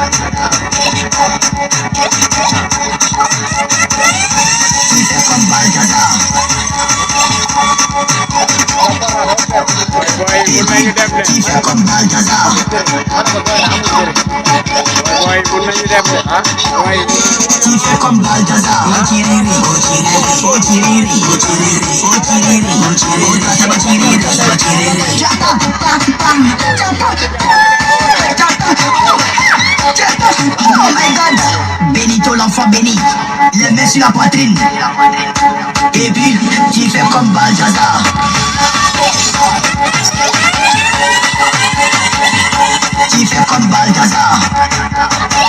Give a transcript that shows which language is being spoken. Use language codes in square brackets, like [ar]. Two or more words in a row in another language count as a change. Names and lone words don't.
[fr] Tu fais comme Balthazar. Et puis, tu fais comme Balthazar. Tu fais comme Balthazar. Oh tiriri, oh tiriri, oh tiriri, oh tiriri, oh tiriri, oh tiriri, ça va tiriri, ça va tiriri. [en] Oh my God, [fr] Benito l'enfant béni, les mains sur la poitrine. Et puis, tu fais comme Balthazar. Tu fais comme Balthazar.